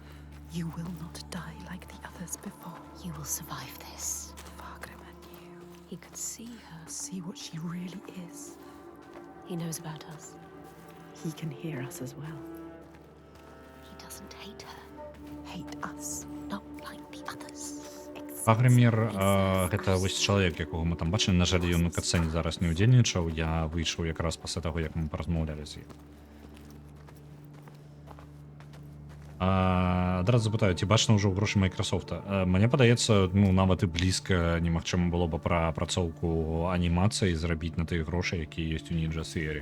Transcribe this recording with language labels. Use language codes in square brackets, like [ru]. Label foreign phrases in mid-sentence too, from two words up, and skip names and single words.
[en] You will not die like the others before. You will survive this. Fargrimr knew. He could see her. See what she really is. He knows about us. He can hear us as well. He doesn't hate her. Hate us. Not like the others. [be] Фагрымір гэта вось чалавек, якога мы там бачылі. На жаль, ён у катсцэне зараз не ўдзельнічаў. Я выйшаў якраз пасля таго, як мы паразмаўлялі з ім. Адразу запытаю, ці бачна ўжо грошы Майкрасофта? Мне падаецца, ну, нават і блізка немагчыма было бы пра апрацоўку анімацыі зрабіць на тыя грошы, якія ёсць у Ninja Theory.